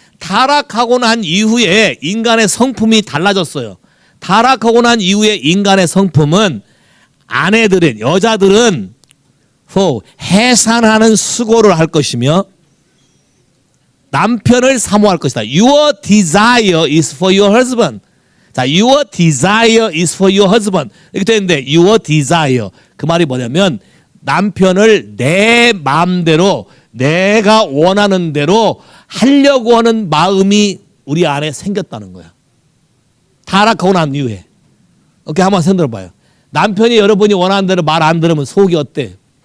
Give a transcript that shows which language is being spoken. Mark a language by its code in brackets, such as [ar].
[ko] 타락하고 난 이후에 인간의 성품이 달라졌어요. 타락하고 난 이후에 인간의 성품은 아내들은 여자들은 해산하는 수고를 할 것이며 남편을 사모할 것이다. [en] Your desire is for your husband. 자, your desire is for your husband. [ko] 이렇게 되는데 your desire 그 말이 뭐냐면 남편을 내 마음대로 내가 원하는 대로 하려고 하는 마음이 우리 안에 생겼다는 거야. 타락하고 난 이후에. 오케이, 한번 생각해 봐요. 남편이 여러분이 원하는 대로 말 안 들으면 속이 어때?